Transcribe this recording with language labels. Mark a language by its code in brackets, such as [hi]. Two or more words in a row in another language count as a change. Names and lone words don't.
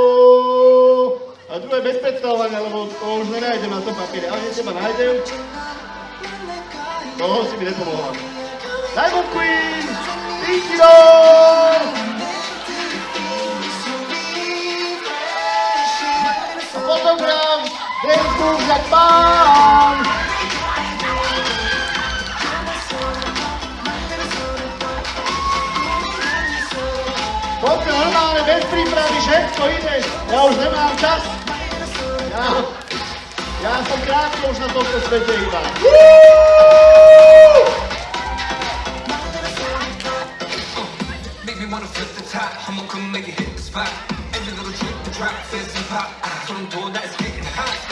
[sk] A druhé bez predstavovania, lebo to už nenájdem na tom papiere. Ale teba nájdem. Toho si mi nepomohla. Diamond Queen! Tykino! A fotograf! [en] Dance move [sk] jak pán! Poďme normálne, bez prípravy, všetko ide. Ja už nemám čas. Ja som krátko už na tomto svete iba. [en] Make me wanna flip the top, I'ma come make it hit the spot. Every little drip, the drop, fizz and pop. So I'm doing that, it's getting hot.